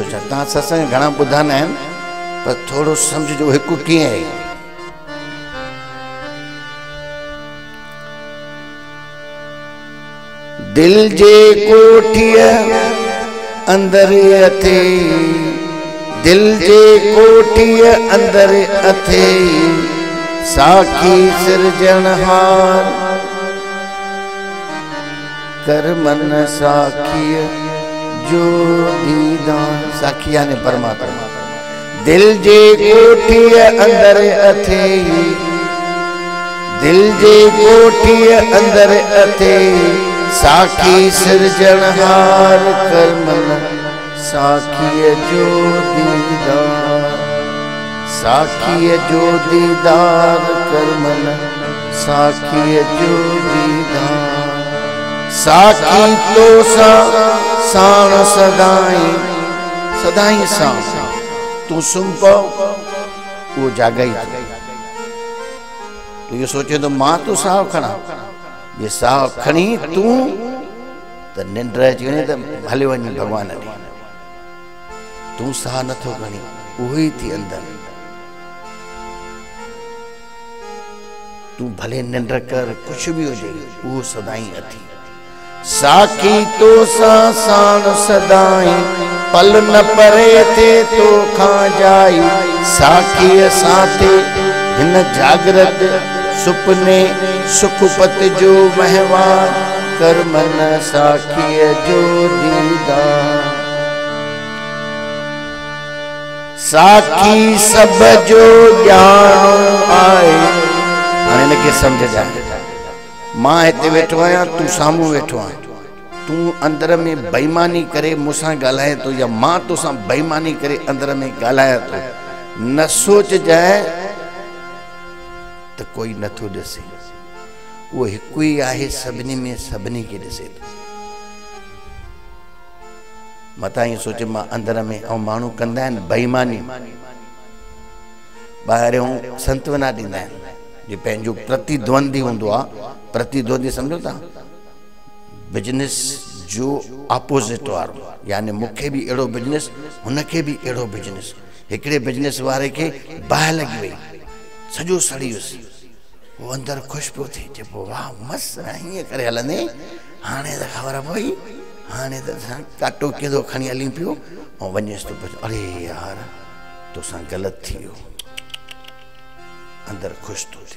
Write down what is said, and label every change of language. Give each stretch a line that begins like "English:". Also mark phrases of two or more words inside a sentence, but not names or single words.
Sindhi: तव्हां सत्संग घणा ॿुधा न आहिनि, पर थोरो सम्झिजो हिकु कीअं आहे। दिल जे कोठीअ अंदरि अथे, दिल जे कोठीअ अंदरि अथे, साखी सिरजणहार कर मन साखीअ जो दीदार। साखी यानी परमात्मा। दिल जे कोठीअ अंदरि अथे, दिल जे कोठीअ अंदरि अथे, साखी सिरजणहार कर मन साखीअ जो दीदार। साखीअ जो दीदार कर मन साखीअ जो दीदार। साखी तो साण सदाई, सदाई साण तूं सुम्ह पओ उहो जाॻई। तूं इहो सोचे थो मां तो साहु खणा, ये साहु खणी तूं त निंड अची वञे त हले वञी भॻवान ॾे। तूं साहु नथो खणी, उहो ई थी अंदरि। तूं भले निंड कर, कुझु बि हुजे, उहो सदाई अथी। साखी तो साण सदाई, पल न परे थे तो खां जाई। साखीअ सां ते हिन जागृत सुपने सुखपत जो महवान कर मन साखीअ जो दीदार। साखी सब जो ॼाणो आहे। हाणे हिनखे सम्झ जाए, मां हिते वेठो आहियां, तूं साम्हूं वेठो आहीं, तूं अंदर में बेईमानी करे मूंसां ॻाल्हाए थो या मां तोसां बेईमानी करे अंदर में ॻाल्हायां थो, न सोचजांइ त कोई नथो ॾिसे, वो हिकु ई आहे सभिनी में, सभिनी खे ॾिसे थो। मतां ईअं सोचे मां अंदर में, ऐं माण्हू कंदा आहिनि बेईमानी, ॿाहिरियों संतवना ॾींदा आहिनि, जो पंहिंजो प्रतिद्वंदी हूंदो आहे, प्रतिद्वंदी सम्झो था, बिजनेस जो ऑपोजिट वारो, यानी मूंखे बि अहिड़ो बिजनेस, हुनखे बि अहिड़ो बिजनेस। हिकिड़े बिजनेस वारे खे बाहि लॻी वई, सॼो सड़ी वियुसि, वो अंदरि ख़ुशि पियो थिए, चइबो वाह मस्तु, हीअं करे हलंदे, हाणे त ख़बर पई, हाणे त काटो कींदो खणी हली पियो, ऐं वञेसि थो पियो, अरे यार तोसां ग़लति थी वियो, अंदरि ख़ुशि थो थिए।